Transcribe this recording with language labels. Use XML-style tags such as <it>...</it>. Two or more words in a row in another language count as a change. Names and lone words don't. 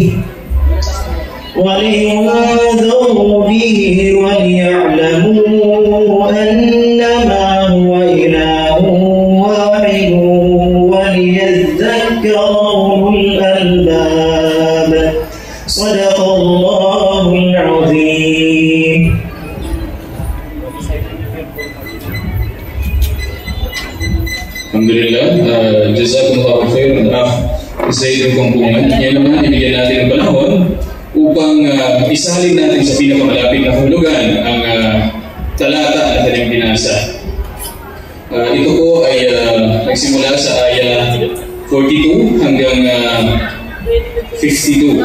<ar>به وليعلموا أنما هو إله واحد وليذكر أولو الألباب صدق الله العظيم.</ar> <tl>Alhamdulillah,</tl> <ar>جزاكم الله خير</ar> <tl>sa inyong kumpungan. Yan naman, ibigyan natin ng panahon upang isalin natin sa pinakamalapit na hulugan ang talata na kanyang binasa. Ito po ay nagsimula sa aya 42 hanggang 52.</tl>